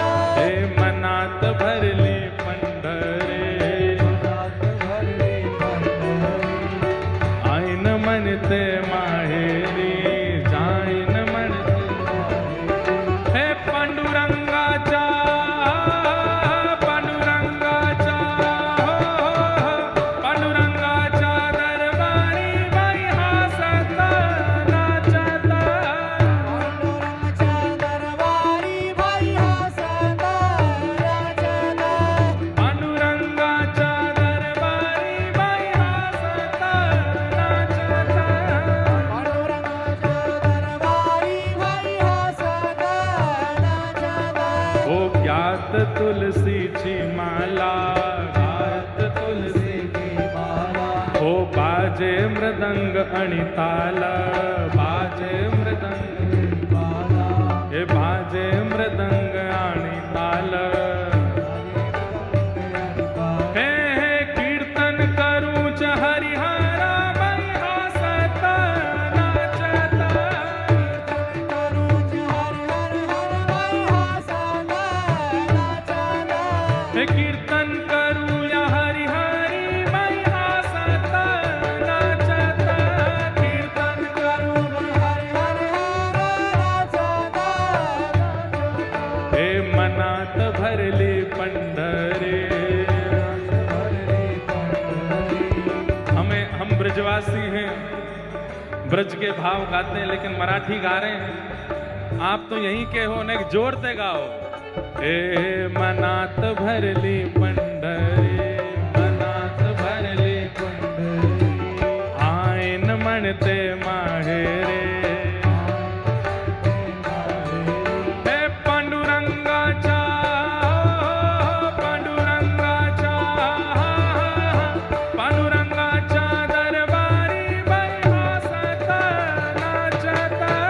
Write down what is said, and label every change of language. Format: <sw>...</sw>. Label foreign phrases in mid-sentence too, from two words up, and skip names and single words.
<mr>हे मनात भरली पंढरी, आईन म्हणते माहेरी, जाईन म्हणते हे पांडुरंगाच्या, पांडुरंगाच्या पांडुरंगाच्या दरबारी भैया सत नाचत, पांडुरंगाच्या दरबारी भैया सदा नाचत, पांडुरंगाच्या दरबारी भैया सत नाचत, पांडुरंगाच्या दरबारी भैया सदा नाचत, ओ ज्ञात तुलसीची माला, ज्ञात तुलसीची माला, हो बाजे मृदंग आणि ताल, बाजे मृदंग, माला, हे बाजे मृदंग आणि ताल, हे कीर्तन करूच हरिहरा भैया सत नाचत, करूच हर हर हर भैया सदा नाचत, हे कीर्तन करूया हरिहरी भैया सत नाचत, कीर्तन करूच हर हर हर नाचत, हे मनात भरली पंढरी,</mr> <hi>हम ब्रजवासी हैं, ब्रज के भाव गाते हैं लेकिन मराठी गा रहे हैं। आप तो यहीं के हो, ने जोर से गाओ।</hi> <mr>ए मनात भरली पंढरी, मनात भरली पंढरी, आईन म्हणते माहेरे. हे पांडुरंगाच्या, पांडुरंगाच्या, पांडुरंगाच्या दरबारी बाई हसत नाचत.</mr>